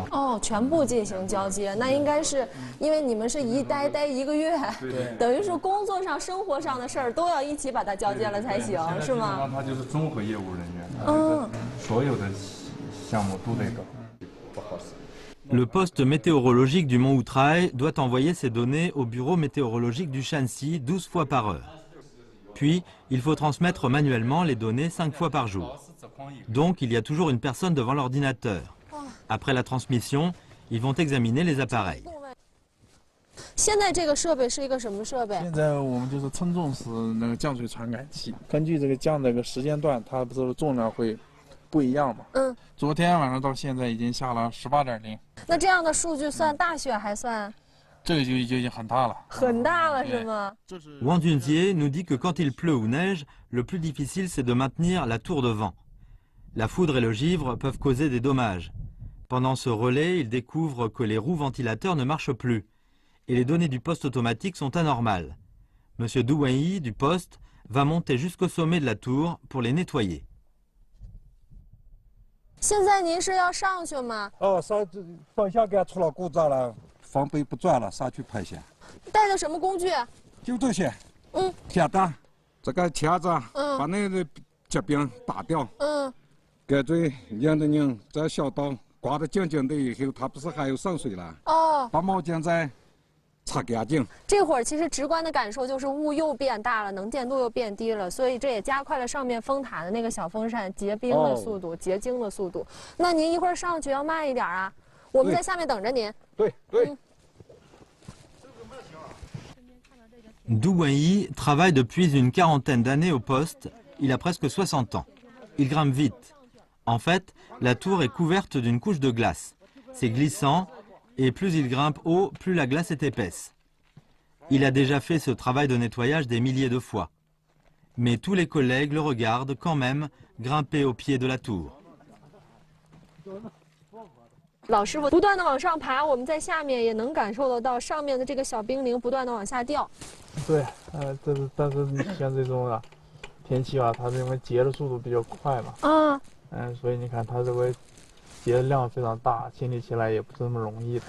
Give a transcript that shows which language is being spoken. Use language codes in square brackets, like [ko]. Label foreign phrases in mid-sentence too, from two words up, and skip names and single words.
[zh] 全部进行交接，那应该是因为你们是一待1个月，等于是工作上、生活上的事儿都要一起把它交接了才行，是吗？他就是综合业务人员，所有的项目都得搞。不好使。 [fr] Le poste météorologique du mont Wutai doit envoyer ses données au bureau météorologique du Shanxi 12 fois par heure. Puis, il faut transmettre manuellement les données 5 fois par jour. Donc, il y a toujours une personne devant l'ordinateur. Après la transmission, ils vont examiner les appareils. [zh] 现在这个设备是一个什么设备？现在我们就是称重时那个降水传感器，根据这个降这个时间段，它不是重量会不一样嘛？昨天晚上到现在已经下了18.0。那这样的数据算大雪还算？这个就已经很大了。很大了是吗？ [fr] Wang Junjie nous dit que quand il pleut ou neige, le plus difficile c'est de maintenir la tour de vent. La foudre et le givre peuvent causer des dommages. Pendant ce relais, il découvre que les roues ventilateurs ne marchent plus et les données du poste automatique sont anormales. Monsieur Du Wenyi du poste va monter jusqu'au sommet de la tour pour les nettoyer. [zh] 现在您是要上去吗？方向杆出了故障了，方位不转了，上去拍下。带的什么工具？就这些。铁蛋，这个钳子，把那个结冰打掉。改锥拧的拧，这小刀刮得净净的以后，它不是还有渗水了？把毛巾再擦干净。这会儿其实直观的感受就是雾又变大了，能见度又变低了，所以这也加快了上面风塔的那个小风扇结冰的速度、结晶的速度。那您一会儿上去要慢一点啊，我们在下面等着您。对。 [fr] Du Wenyi travaille depuis une quarantaine d'années au poste, il a presque 60 ans. Il grimpe vite. En fait, la tour est couverte d'une couche de glace. C'est glissant, et plus il grimpe haut, plus la glace est épaisse. Il a déjà fait ce travail de nettoyage des milliers de fois. Mais tous les collègues le regardent quand même grimper au pied de la tour. [zh] 老师傅不断的往上爬，我们在下面也能感受得到上面的这个小冰凌不断的往下掉。对，但是像这种啊天气啊，它因为结的速度比较快嘛，所以你看它这个结的量非常大，清理起来也不是那么容易的。